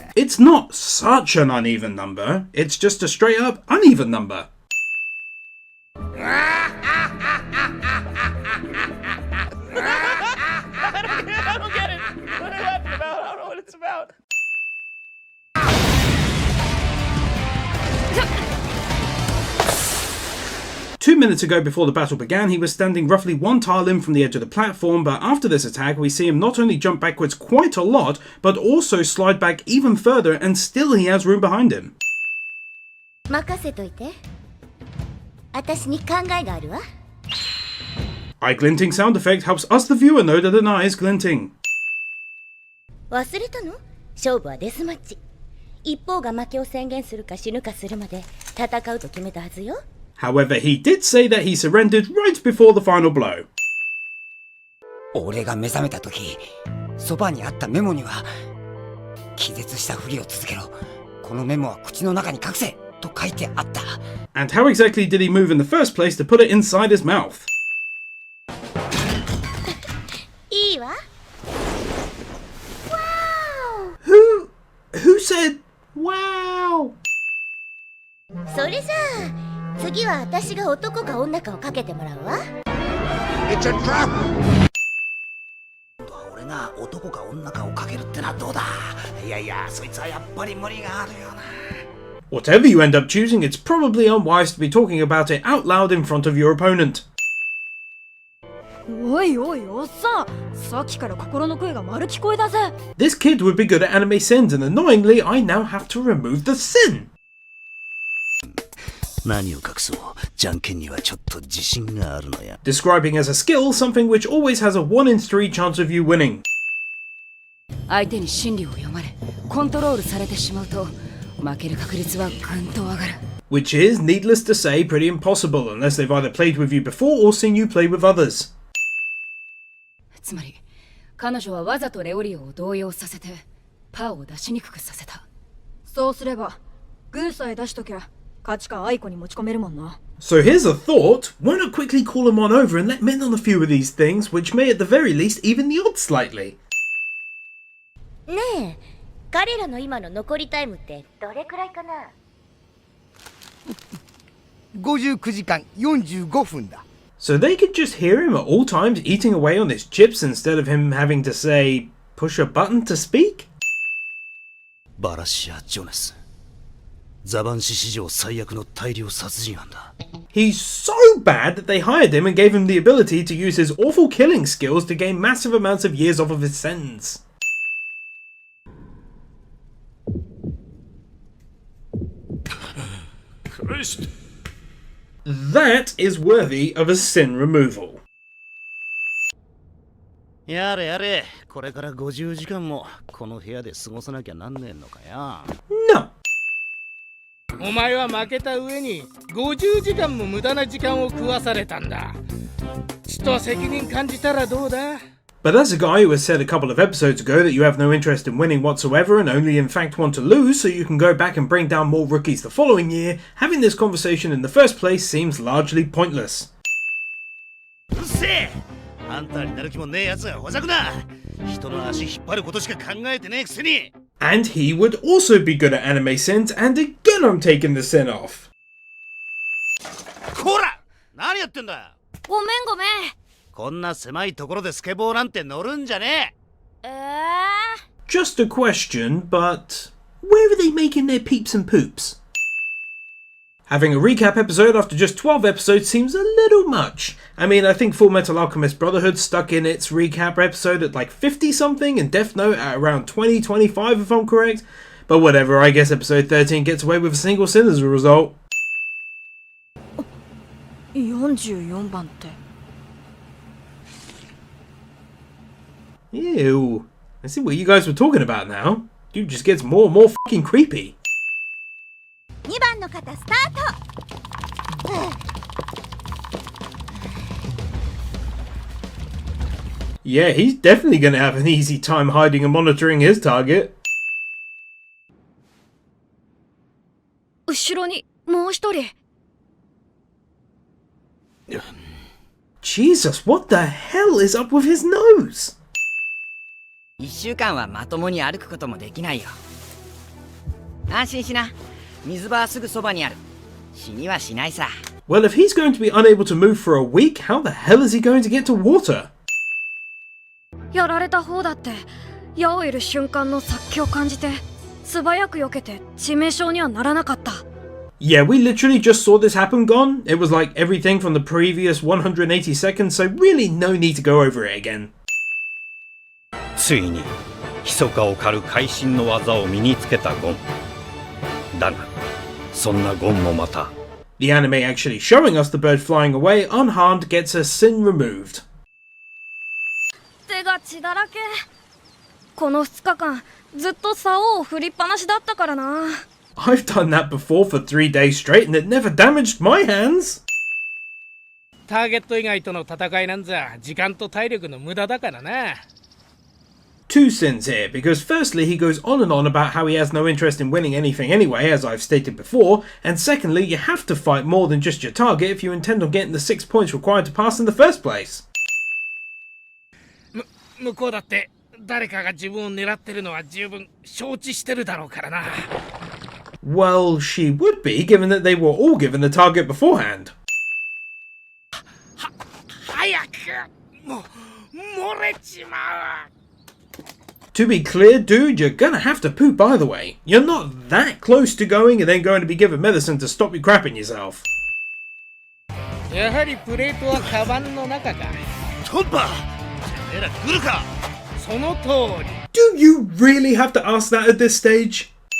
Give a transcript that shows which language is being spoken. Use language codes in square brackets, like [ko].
[en] It's not such an uneven number, it's just a straight up uneven number. I don't get it. What are you laughing about? I don't know what it's about. Two minutes ago before the battle began, he was standing roughly one tile in from the edge of the platform, but after this attack we see him not only jump backwards quite a lot, but also slide back even further, and still he has room behind him. [ja] 任せといて。私に考えがあるわ。 [en] Eye glinting sound effect helps us the viewer know that an eye is glinting. [ja] 忘れたの？勝負はデスマッチ。一方が負けを宣言するか死ぬかするまで戦うと決めたはずよ。 [en] However, he did say that he surrendered right before the final blow. [ja] 俺が目覚めた時、そばにあったメモには気絶したふりを続けろ、このメモは口の中に隠せと書いてあった。 [en] And how exactly did he move in the first place to put it inside his mouth? [ja] いいわ。 [en] Who said wow? [ja] それじゃあ次は私が男か女かをかけてもらうわ。俺が男か女かをかけるってのはどうだ。いやいや、そいつはやっぱり無理があるよな。 [en] Whatever you end up choosing, it's probably unwise to be talking about it out loud in front of your opponent. [ja] おいおいおっさん、さっきから心の声が丸聞こえだぜ。 [en] This kid would be good at anime sins, and annoyingly, I now have to remove the sin. [ja] 何を隠そう、じゃんけんにはちょっと自信があるのや。 [en] Describing as a skill something which always has a 1 in 3 chance of you winning. [ja] 相手に心理を読まれコントロールされてしまうと負ける確率はぐんと上がる。 [en] Which is, needless to say, pretty impossible unless they've either played with you before or seen you play with others. [ja] つまり彼女はわざとレオリオを動揺させてパーを出しにくくさせた。そうすればグーさえ出しときゃ勝ちかアイコに持ち込めるもんな。 [en] So here's a thought, why not quickly call him on over and let him in on a few of these things, which may at the very least even the odds slightly. [ja] ねえ、彼らの今の残りタイムってどれくらいかな 59時間45分だ。 [en] So they could just hear him at all times eating away on his chips instead of him having to say, push a button to speak? [ja] バラシア・ジョナス、ザバンシ史上最悪の大量殺人犯だ。 [en] He's so bad that they hired him and gave him the ability to use his awful killing skills to gain massive amounts of years off of his sentence. Christ. That is worthy of a sin removal. [ja] やれやれ、これから50時間もこの部屋で過ごさなきゃなんねえのかよ。 [en] No. [ja] お前は負けた上に50時間も無駄な時間を食わされたんだ。ちと責任感じたらどうだ？ [en] But as a guy who has said a couple of episodes ago that you have no interest in winning whatsoever and only in fact want to lose so you can go back and bring down more rookies the following year, having this conversation in the first place seems largely pointless. [ja] うっせえ、あんたになる気もねえやつはほざくな。人の足引っ張ることしか考えてねえくせに。 [en] And he would also be good at anime sins, and again I'm taking the sin off. [ja] こら、何やってんだ。ごめんごめん。こんな狭いところでスケボーなんて乗るんじゃねえ。 [en] Just a question, but where are they making their peeps and poops? Having a recap episode after just 12 episodes seems a little much. I mean, I think Full Metal Alchemist Brotherhood stuck in its recap episode at like 50 something and Death Note at around 20, 25 if I'm correct. But whatever, I guess episode 13 gets away with a single sin as a result. [ja] 44番って。 [en] Ew. I see what you guys were talking about now. Dude just gets more and more fucking creepy. [ja] 2番の方スタート。 [en] Yeah, he's definitely gonna have an easy time hiding and monitoring his target. [ja] 後ろにもう一人。 [en] Jesus, what the hell is up with his nose? [ja] 1週間はまともに歩くこともできないよ。安心しな。水場はすぐそばにある。死にはしないさ。 [en] Well, if he's going to be unable to move for a week, how the hell is he going to get to water? [ja] やられた方だって矢を射る瞬間の殺気を感じて素早く避けて致命傷にはならなかった。 [en] Yeah, we literally just saw this happen gone. It was like everything from the previous 180 seconds, so really no need to go over it again. [ja] ついに密かを狩る会心の技を身につけたゴン。だがそんなゴンもまた。 [en] The anime actually showing us the bird flying away unharmed gets her sin removed. [ja] 手が血だらけ。この2日間ずっと竿を振りっぱなしだったからな。 [en] I've done that before for 3 days straight and it never damaged my hands. [ja] ターゲット以外との戦いなんざ時間と体力の無駄だからな。 [en] Two sins here, because firstly he goes on and on about how he has no interest in winning anything anyway, as I've stated before, and secondly you have to fight more than just your target if you intend on getting the 6 points required to pass in the first place. [ja] 向こうだって誰かが自分を狙ってるのは十分承知してるだろうからな。 [en] Well, she would be, given that they were all given the target beforehand. [ja] 早くもう漏れちまう。 [en] To be clear, dude, you're gonna have to poop either way. You're not that close to going and then going to be given medicine to stop you crapping yourself. [ja] やはりプレートはカバンの中か。トンパ、てめえら来るか。その通り。 [en] Do you really have to ask that at this stage?